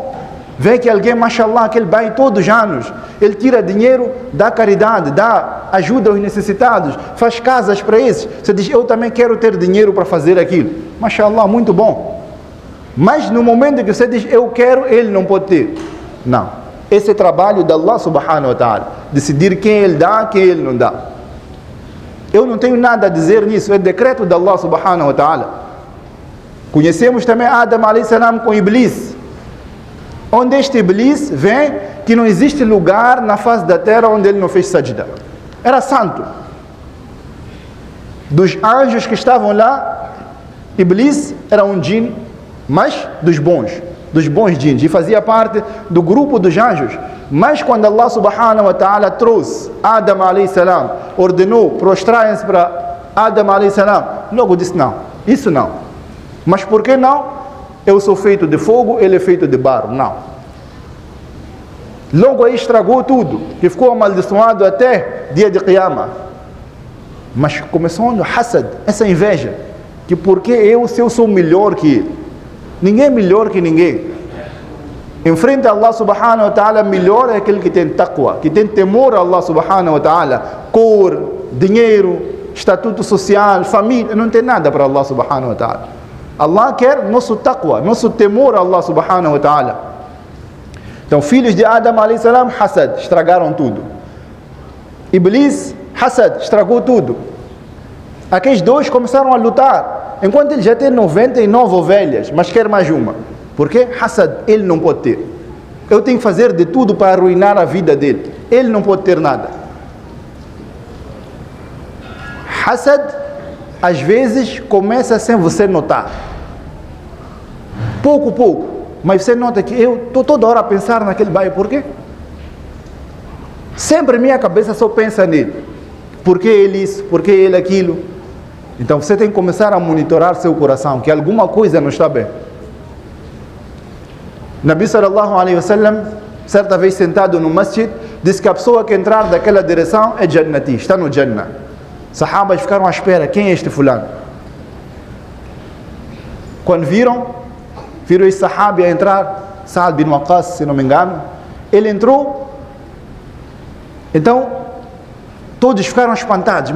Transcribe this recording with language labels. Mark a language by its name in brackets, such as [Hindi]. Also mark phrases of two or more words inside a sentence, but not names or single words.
[Portuguese] Ver que alguém, mashallah, que ele vai todos os anos, ele tira dinheiro, dá caridade, dá ajuda aos necessitados, faz casas para esses. Você diz, eu também quero ter dinheiro para fazer aquilo. Mashallah, muito bom. Mas no momento que você diz, eu quero, ele não pode ter. Não. Esse é trabalho de [Arabic] الله سبحانه وتعالى. [Portuguese] Decidir quem ele dá, quem ele não dá. Eu não tenho nada a dizer nisso. É decreto de [Arabic] الله سبحانه وتعالى. [Portuguese] Conhecemos também Adam [Arabic] عليه السلام [Portuguese] com Iblis. Onde este Iblis vem que não existe lugar na face da terra onde ele não fez sajda. Era santo. Dos anjos que estavam lá, Iblis era um jinn, mas dos bons jinns, e fazia parte do grupo dos anjos. Mas quando [Arabic] الله سبحانه وتعالى [Portuguese] trouxe Adam [Arabic] عليه السلام, [Portuguese] ordenou prostrarem-se para Adam [Arabic] عليه السلام, [Portuguese] logo disse não, isso não. Mas por que não? Eu sou feito de fogo, ele é feito de barro. Não. Logo aí estragou tudo, que ficou amaldiçoado até dia de Qiyamah. Mas começou no hasad, essa inveja, que porque se eu sou melhor que ele. Ninguém é melhor que ninguém. Em frente a [Arabic] الله سبحانه وتعالى, [Portuguese] melhor é aquele que tem taqwa, que tem temor a [Arabic] الله سبحانه وتعالى. [Portuguese] Cor, dinheiro, estatuto social, família, não tem nada para [Arabic] الله سبحانه وتعالى. [Portuguese] Allah quer nosso taqwa, nosso temor a [Arabic] الله سبحانه وتعالى. [Portuguese] Então, filhos de Adam [Arabic] عليه السلام, [Portuguese] hasad, estragaram tudo. Iblis, hasad, estragou tudo. Aqueles dois começaram a lutar, enquanto ele já tem 99 ovelhas, mas quer mais uma. Por quê? Hasad, ele não pode ter. Eu tenho que fazer de tudo para arruinar a vida dele. Ele não pode ter nada. Hasad, às vezes, começa sem você notar. Pouco. Mas você nota que eu estou toda hora a pensar naquele bairro. Por quê? Sempre minha cabeça só pensa nele. Por que ele isso? Por que ele aquilo? Então você tem que começar a monitorar seu coração, que alguma coisa não está bem. Nabi [Arabic] صلى الله عليه وسلم, [Portuguese] certa vez sentado no masjid, disse que a pessoa que entrar daquela direção é jannati, está no Jannah. Sahabas ficaram à espera, quem é este fulano? Quando viram esse sahabi a entrar, Sa'ad bin Waqqas, se não me engano, ele entrou Então, todos ficaram espantados.